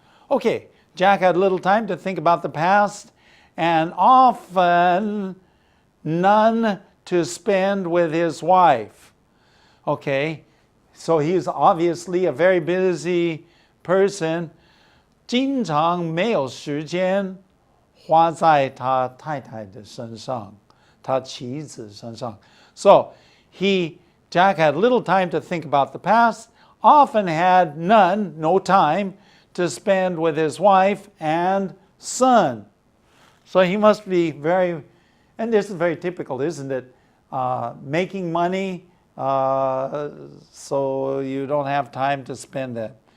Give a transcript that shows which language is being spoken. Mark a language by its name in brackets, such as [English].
[English] Okay, Jack had little time to think about the past, and often none to spend with his wife. Okay, so he's obviously a very busy person. [Chinese] 经常没有时间花在他太太的身上，他妻子身上。 [English] So Jack had little time to think about the past, often had no time to spend with his wife and son. So he must be and this is very typical, isn't it? Making money, so you don't have time to spend it.